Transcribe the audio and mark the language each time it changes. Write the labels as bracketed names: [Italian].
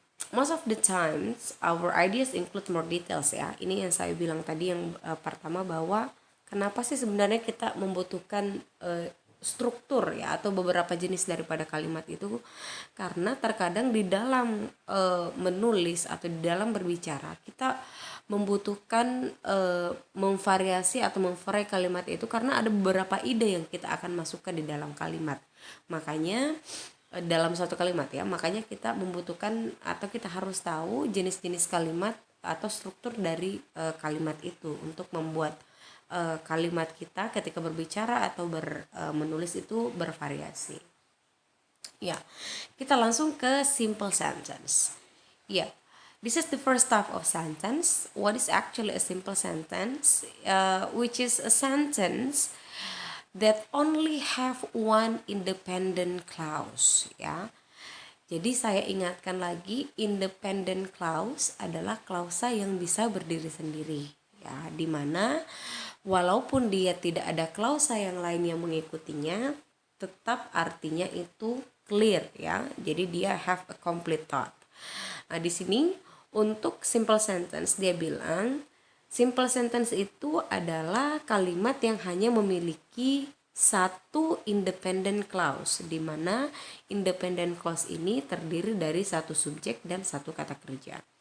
[English] Most of the times our ideas include more details ya. [Indonesian] Ini yang saya bilang tadi yang pertama, bahwa kenapa sih sebenarnya kita membutuhkan struktur ya atau beberapa jenis daripada kalimat itu, karena terkadang di dalam menulis atau di dalam berbicara kita membutuhkan memvariasi atau memvary kalimat itu karena ada beberapa ide yang kita akan masukkan di dalam kalimat. Makanya dalam satu kalimat ya, makanya kita membutuhkan atau kita harus tahu jenis-jenis kalimat atau struktur dari kalimat itu untuk membuat kalimat kita ketika berbicara atau menulis itu bervariasi. Ya, kita langsung ke simple sentence. [English] Ya, this is the first type of sentence. What is actually a simple sentence? Which is a sentence that only have one independent clause ya. [Indonesian] Jadi saya ingatkan lagi, independent clause adalah klausa yang bisa berdiri sendiri ya, dimana walaupun dia tidak ada klausa yang lain yang mengikutinya, tetap artinya itu clear ya. Jadi dia [English] have a complete thought. [Indonesian] Nah, di sini untuk simple sentence dia bilang simple sentence itu adalah kalimat yang hanya memiliki satu independent clause, di mana independent clause ini terdiri dari satu subjek dan satu kata kerja.